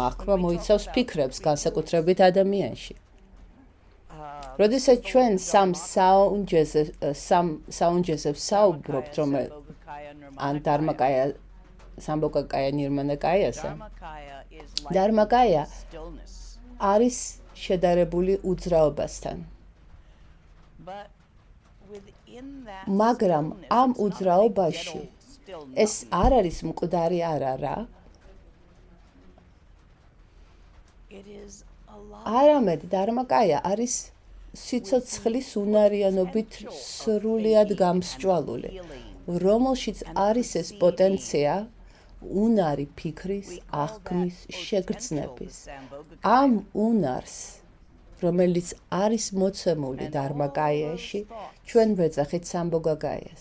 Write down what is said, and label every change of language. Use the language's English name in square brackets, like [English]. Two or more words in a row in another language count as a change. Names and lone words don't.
[Georgian] აღქმა მოიცავს ფიქრებს, განსაკუთრებით ადამიანში. როდესაც ჩვენ სამ საუნჯეზე ვსაუბრობთ, ან დარმაკაია, სამბოკაკაია, ნირმანაკაიასა. დარმაკაია არის შედარებული უძრაობასთან. [English] But within that [Georgian] მაგრამ [English] stillness, [Georgian] ამ [English] it's not like [Georgian] უძრაობაში [English] ghetto still [Georgian] ეს არ არის მკვდარი არა რა, [English] it is alive. [Georgian] არამედ დარმაკაია არის სიცოცხლის უნარიანობით სრულიად გამსჭვალული, რომელშიც არის ეს პოტენცია უნარი ფიქრის, აღქმის, შეგრძნების. ამ უნარს, რომელიც არის მოცემული დარმაკაიაში, ჩვენ ვეძახით სამბოგაგაიას.